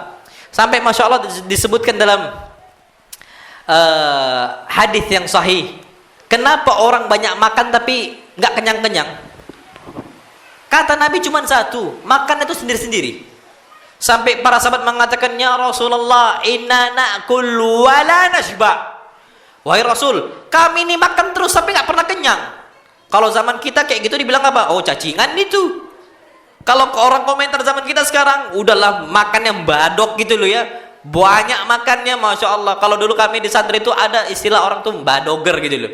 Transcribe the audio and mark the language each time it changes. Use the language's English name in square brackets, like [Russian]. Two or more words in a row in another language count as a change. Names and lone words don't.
[Indonesian] Sampai [Arabic] ما شاء الله [Indonesian] disebutkan dalam hadis yang sahih. Kenapa orang banyak makan tapi nggak kenyang-kenyang? Kata Nabi cuma satu, makan itu sendiri-sendiri. Sampai para sahabat mengatakan, [Arabic] يا رسول الله, إنا نأكل ولا نشبع. [Indonesian] Wahai Rasul, kami ini makan terus tapi nggak pernah kenyang. Kalau zaman kita kayak gitu dibilang apa? Oh, cacingan itu. Kalau orang komentar zaman kita sekarang, udahlah makan yang badok gitu loh ya. Banyak makannya, [Arabic] ما شاء الله. [Indonesian] Kalau dulu kami di santri itu ada istilah orang tuh badoger gitu loh.